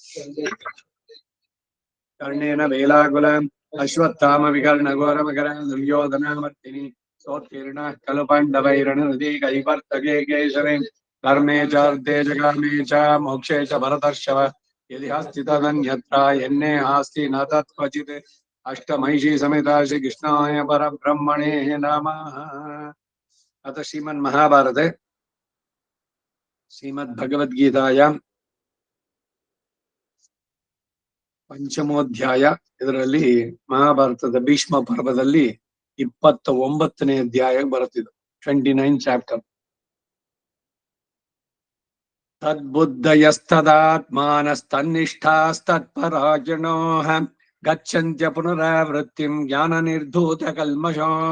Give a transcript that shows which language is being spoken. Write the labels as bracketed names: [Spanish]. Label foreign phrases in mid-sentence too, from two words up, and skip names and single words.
[Sanskrit] कर्णेन वेलाकुल अश्वत्थाम विकर्ण घोरमकर दुर्योधनामर्तिनि सोत्तीर्णः खलु पाण्डवैरणनदी कैवर्तके केशरे धर्मे चार्थे च कामे च मोक्षे च भरतर्षभ यदि हस्ति तदन्यत्र यन्ने हास्ति न तत् क्वचित् अष्टमहिषी समेता श्रीकृष्णाय परब्रह्मणे नमः। अथ श्रीमन्महाभारते श्रीमद्भगवद्गीतायां ಪಂಚಮೋಧ್ಯಾಯ [Kannada] ಇದರಲ್ಲಿ ಮಹಾಭಾರತದ ಭೀಷ್ಮ ಪರ್ವದಲ್ಲಿ 29ನೇ ಅಧ್ಯಾಯ ಬರುತ್ತಿದೆ. 29 ಚಾಪ್ಟರ್. [Sanskrit] ತದ್ಬುದ್ಧಯಸ್ತದಾತ್ಮಾನಸ್ತನ್ನಿಷ್ಠಾಸ್ತತ್ಪರಾಜನೋಃ ಗಚ್ಚಂತ್ಯ ಪುನರಾವೃತ್ತಿಂ ಜ್ಞಾನ ನಿರ್ಧೂತ ಕಲ್ಮಷೋಃ.